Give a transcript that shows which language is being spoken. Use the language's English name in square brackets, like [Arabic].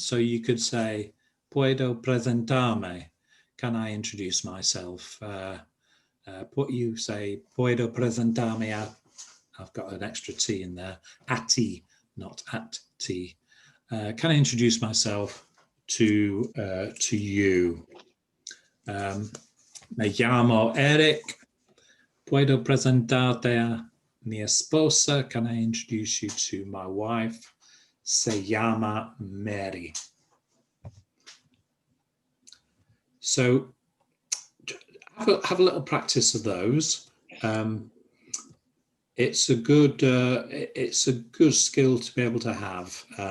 [English] So you could say, [Spanish] puedo presentarme, [English] can I introduce myself? You say, [Spanish] puedo presentarme a, [English] I've got an extra T in there, [Spanish] a ti, [English] not at ti. Can I introduce myself to you? [Spanish] Me llamo Eric. Puedo presentarte a mi esposa. [English] Can I introduce you to my wife? [Spanish] Se llama Mary. [English] So have a little practice of those. It's a good skill to be able to have.